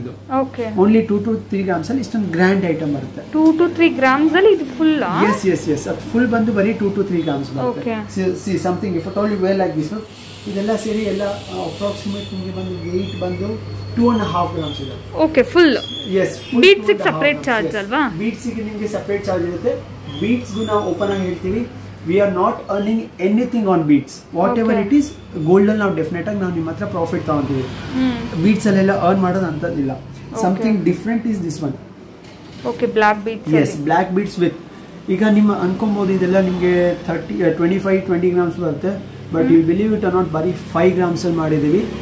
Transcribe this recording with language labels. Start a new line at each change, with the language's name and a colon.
Kannada: ಇದು only 2 to 3 grams ಅಲ್ಲಿ ಇಷ್ಟೊಂದು ಗ್ರ್ಯಾಂಡ್ ಐಟಮ್ ಬರುತ್ತೆ. 2 to 3 ಗ್ರಾಮ್ಸ್ ಅಲ್ಲಿ ಇದು ಫುಲ್? ಎಸ್ ಎಸ್ ಎಸ್, ಅದು ಫುಲ್ ಬಂದು ಬರೀ 2 to 3 ಗ್ರಾಮ್ಸ್ ಬರುತ್ತೆ.
English: see something if at all you were like this,
Kannada: ಇದೆಲ್ಲ ಸೇರಿ ಎಲ್ಲ ಅಪ್ರಾಕ್ಸಿಮೇಟ್ ನಿಮಗೆ ಬಂದು ವೆಯ್ಟ್ ಬಂದು 2.5 ಗ್ರಾಮ್ಸ್ ಇದೆ.
English: Okay, full. Yes,
Kannada: ಬೀಡ್ಸ್ ಗೆ ಸೆಪರೇಟ್ ಚಾರ್ಜ್ ಅಲ್ವಾ? ಬೀಡ್ಸ್ ಗೆ ನಿಮಗೆ ಸೆಪರೇಟ್ ಚಾರ್ಜ್ ಇರುತ್ತೆ. ಬೀಡ್ಸ್ ಗೂ ನಾವು ಓಪನ್ ಆಗಿ ಹೇಳ್ತೀವಿ,
English: we are not earning anything on beads. Whatever it is,
Kannada: gold ಅಲ್ಲಿ ನಾವು ಡೆಫಿನೆಟ್ ಆಗಿ ನಾವು ನಿಮ್ಮ ಹತ್ರ ಪ್ರಾಫಿಟ್ ತಗೊಂತೀವಿ. ಬೀಡ್ಸ್ ಅಲ್ಲೆಲ್ಲ ಅರ್ನ್ ಮಾಡೋದು ಅಂತದಿಲ್ಲ.
English: Something different is this one. Okay, black beads. Yes, black beads with
Kannada: ಈಗ ನಿಮ್ಮ ಅನ್ಕೊಬೋದು ಇದೆಲ್ಲ ನಿಮಗೆ 20 ಗ್ರಾಮ್ಸ್ ಬರುತ್ತೆ,
English: but you believe it or not,
Kannada: ಬರೀ 5 ಗ್ರಾಮ್ಸ್ ಅಲ್ಲಿ ಮಾಡಿದೀವಿ.